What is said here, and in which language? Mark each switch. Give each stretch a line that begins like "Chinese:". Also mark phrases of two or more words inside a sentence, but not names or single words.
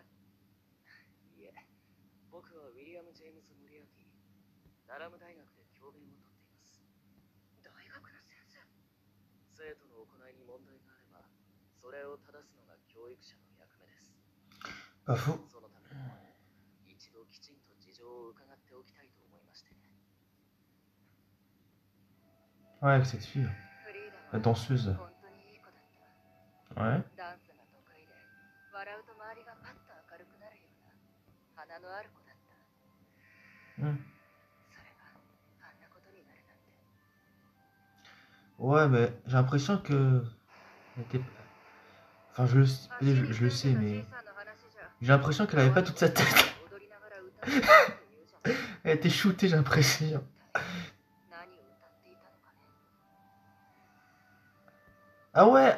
Japanese: いえ、僕はウィリアム・ジェームズ・モリアーティ、ダラム大学で教鞭をとっています。大学の先生？生徒の行いに問題があれば、それを正すのが教育者の役目です。
French: Pas faux.
Japanese: そのためにも、一度きちんと事情を伺っておきたいと思いまして。
French: Ouais avec cette fille. La danseuse. Ouais.
Japanese: ダンスが得意で、笑うと周りがパッと明るくなるような花のある子だった。それがあんなことになるなんて。
French: Ouais mais j'ai l'impression que elle était... Enfin je le sais mais j'ai l'impression qu'elle avait pas toute sa tête. Elle était shootée j'ai l'impression. Ah ouais.